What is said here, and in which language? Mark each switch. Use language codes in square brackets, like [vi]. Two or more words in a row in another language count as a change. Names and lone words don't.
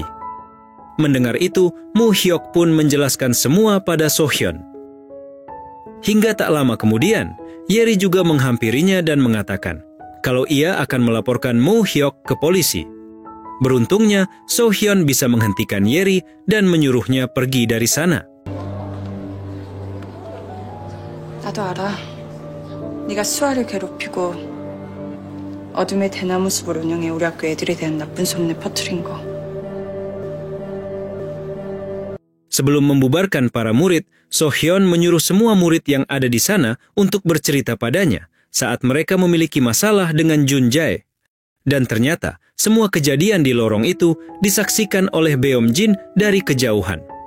[id] Mendengar itu, Moo Hyuk pun menjelaskan semua pada So Hyun. Hingga tak lama kemudian, Yeri juga menghampirinya dan mengatakan kalau ia akan melaporkan Moo Hyuk ke polisi. Beruntungnya, So Hyun bisa menghentikan Yeri dan menyuruhnya pergi dari sana. [ko] 나도 알아. 네가 수아를 괴롭히고 어둠의 대나무 숲을 운영해 우리 학교 애들에 대한 나쁜 소문을 퍼뜨린 거. [id] Sebelum membubarkan para murid, So Hyun menyuruh semua murid yang ada di sana untuk bercerita padanya saat mereka memiliki masalah dengan Jun Jae. Dan ternyata, semua kejadian di lorong itu disaksikan oleh Beom Jin dari kejauhan.